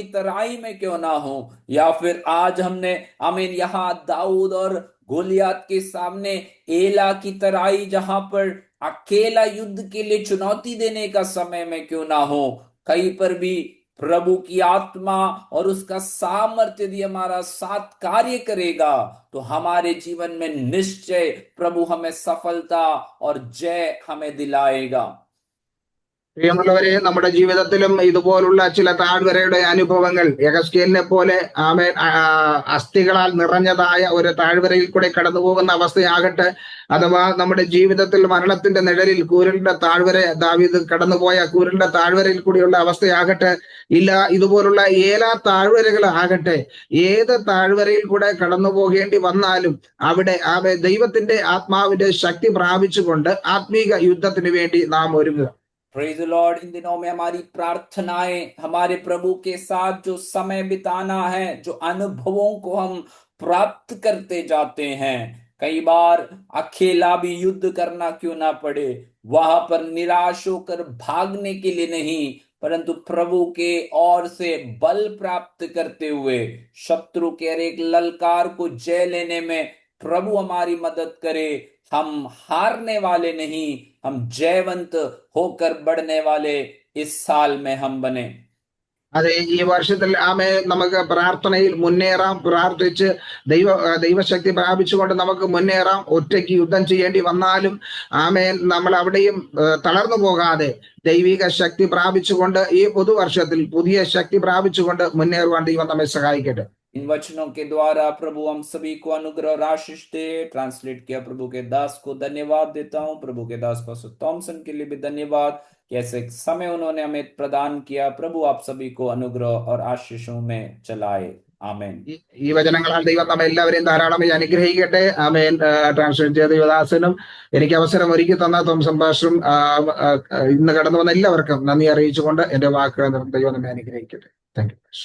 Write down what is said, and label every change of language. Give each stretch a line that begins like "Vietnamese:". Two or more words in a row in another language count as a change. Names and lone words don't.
Hindi: तराई में क्यों ना हो, या फिर आज हमने आमीन यहाँ दाऊद और गोलियत के सामने एला की तराई, जहां पर अकेला युद्ध के लिए चुनौती देने का समय में क्यों ना हो, कहीं पर भी प्रभु की आत्मा और उसका सामर्थ्य यदि हमारा साथ कार्य करेगा तो हमारे जीवन में निश्चय प्रभु हमें सफलता और जय हमें दिलाएगा।
Malayalam: പ്രിയമുള്ളവരെ, നമ്മുടെ ജീവിതത്തിലും ഇതുപോലുള്ള ചില താഴ്വരയുടെ അനുഭവങ്ങൾ, യെഹെസ്കേലിനെ പോലെ ആമേൻ അസ്ഥികളാൽ നിറഞ്ഞതായ ഒരു താഴ്വരയിൽ കൂടെ കടന്നു പോകുന്ന അവസ്ഥയാകട്ടെ, അഥവാ നമ്മുടെ ജീവിതത്തിൽ മരണത്തിന്റെ നിഴലിൽ കൂരിന്റെ താഴ്വര, ദാവീദ് കടന്നുപോയ കൂരിന്റെ താഴ്വരയിൽ കൂടിയുള്ള അവസ്ഥയാകട്ടെ, ഇല്ല ഇതുപോലുള്ള ഏലാ താഴ്വരകൾ ആകട്ടെ, ഏത് താഴ്വരയിൽ കൂടെ കടന്നു പോകേണ്ടി വന്നാലും അവിടെ ദൈവത്തിന്റെ ആത്മാവിന്റെ ശക്തി പ്രാപിച്ചുകൊണ്ട് ആത്മീക യുദ്ധത്തിന് വേണ്ടി നാം ഒരുങ്ങുക.
English: Praise the Lord.
Hindi: इन दिनों में हमारी प्रार्थनाएं हमारे प्रभु के साथ जो समय बिताना है, जो अनुभवों को हम प्राप्त करते जाते हैं, कई बार अकेला भी युद्ध करना क्यों ना पड़े, वहां पर निराश होकर भागने के लिए नहीं, परंतु प्रभु के ओर से बल प्राप्त करते हुए शत्रु के हर एक ललकार को जय लेने में प्रभु हमारी मदद करे। हम हारने वाले नहीं, हम जयवंत होकर बढ़ने वाले इस साल में हम बने।
Malayalam: അതെ, ഈ വർഷത്തിൽ നമുക്ക് പ്രാർത്ഥനയിൽ മുന്നേറാം, പ്രാർത്ഥിച്ച് ദൈവശക്തി പ്രാപിച്ചുകൊണ്ട് നമുക്ക് മുന്നേറാം. ഒറ്റയ്ക്ക് യുദ്ധം ചെയ്യേണ്ടി വന്നാലും നമ്മൾ അവിടെയും തളർന്നു പോകാതെ ദൈവിക ശക്തി പ്രാപിച്ചുകൊണ്ട് ഈ പുതുവർഷത്തിൽ പുതിയ ശക്തി പ്രാപിച്ചുകൊണ്ട് മുന്നേറുവാൻ ദൈവം നമ്മെ സഹായിക്കട്ടെ.
Hindi: इन वचनों के द्वारा प्रभु हम सभी को अनुग्रह और आशीष दे। ट्रांसलेट किया प्रभु के दास को धन्यवाद देता हूँ। प्रभु के दास पास्टर थॉमसन के लिए भी धन्यवाद, कैसे समय उन्होंने हमें प्रदान किया। प्रभु आप सभी को अनुग्रह और आशीषों में चलाए।
Malayalam: ആമേൻ. ഈ വചനങ്ങളാൽ ദൈവം നമ്മെ എല്ലാവരെയും ധാരാളമായി അനുഗ്രഹിക്കട്ടെ. ആമേൻ. ട്രാൻസ്ലേറ്റ് ചെയ്ത ദൈവദാസനും എനിക്ക് അവസരം ഒരുക്കി തന്ന തോമസൻ പാസ്റ്ററും ഇന്ന് കടന്നു വന്ന എല്ലാവർക്കും നന്ദി അറിയിച്ചുകൊണ്ട് എന്റെ വാക്കുകൾ ദൈവം നമ്മെ അനുഗ്രഹിക്കട്ടെ.
English: Thank you.